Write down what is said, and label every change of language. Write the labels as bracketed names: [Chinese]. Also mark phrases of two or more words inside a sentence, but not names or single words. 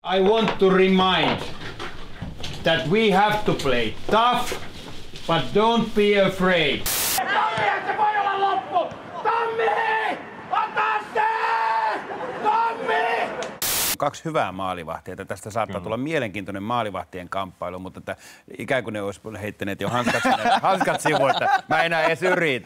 [English] I want to remind that we have to play tough, but don't be afraid. [Finnish] Tommi, se voi olla loppu! Tommi! Ota se! Tommi! Kaksi hyvää maalivahtia. Tästä saattaa tulla mielenkiintoinen maalivahtien kamppailu, mutta että ikään kuin ne olisi heittäneet jo hanskat sivuun, että mä enää edes yritä.